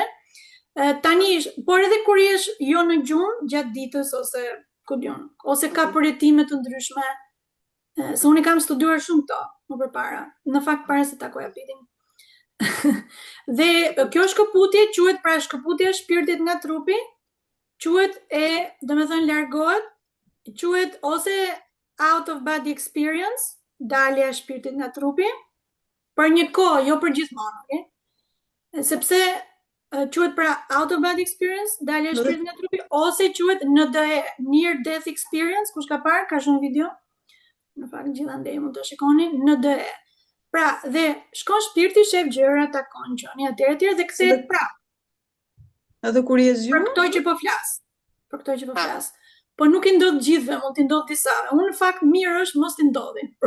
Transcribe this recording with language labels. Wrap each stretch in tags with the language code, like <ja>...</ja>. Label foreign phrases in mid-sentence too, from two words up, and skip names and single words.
<sq>Tani, por edhe kur jesh jo në gjumë gjatë ditës ose ku diun, ose ka përjetime të ndryshme, se unë kam studiuar shumë këto më përpara, në fakt para se takoja Pitin. Dhe kjo shkëputje quhet pra shkëputja e shpirtit nga trupi, quhet domethënë largohet, quhet ose</sq> <en>out of body experience,</en> <sq>dalja e shpirtit nga trupi, për një kohë, jo për gjithmonë, okay? Sepse quhet pra</sq> <en>out of body experience,</en> <sq>dalja e shpirtit nga trupi, ose quhet NDE,</sq> <en>near death experience,</en> <sq>kush ka parë, ka shumë video, në fakt gjithandej mund të shikoni, NDE. Pra, dhe shkon shpirti, shef gjëra, takon qoni atëherë dhe kthehet prapë. Edhe kur je zgjuar? Për këto që po flas. Për këto që po flas. Po nuk i ndodh gjithëve, mund t'i ndodh disave. Unë në fakt mirë është mos t'i ndodhi.</sq>